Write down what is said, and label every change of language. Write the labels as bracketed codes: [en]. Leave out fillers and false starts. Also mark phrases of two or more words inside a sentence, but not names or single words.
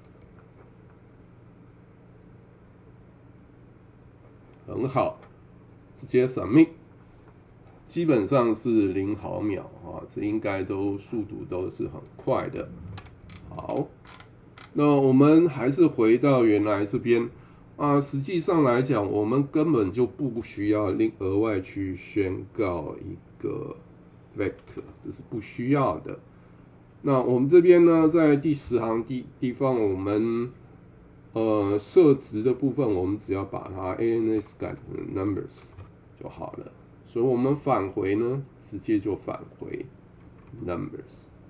[zh] 很好，直接 submit， 基本上是0毫秒啊，這應該速度都是很快的。好，那我們還是回到原來這邊。實際上來講，我們根本就不需要額外去宣告一個 vector，這是不需要的。那我們這邊呢，在第10行地方，我們設值的部分，我們只要把它 ANS 改成 numbers 就好了。所以我們返回呢，直接就返回 numbers。